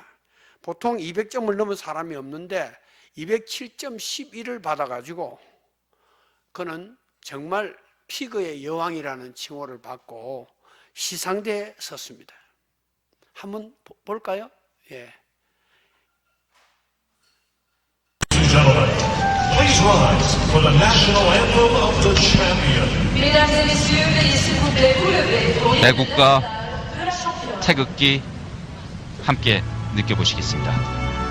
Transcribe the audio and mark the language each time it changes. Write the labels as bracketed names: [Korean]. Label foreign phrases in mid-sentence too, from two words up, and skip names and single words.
[Korean] 보통 200점을 넘은 사람이 없는데 207.11을 받아가지고 그는 정말 피그의 여왕이라는 칭호를 받고 시상대에 섰습니다. 한번 볼까요? 예. [English] Please rise for the national anthem of the champion. [French] Mesdames et messieurs, veuillez s'il vous plaît vous lever pour [Korean] 애국가 [French] de la championne. [Korean] 태극기 함께 느껴보시겠습니다.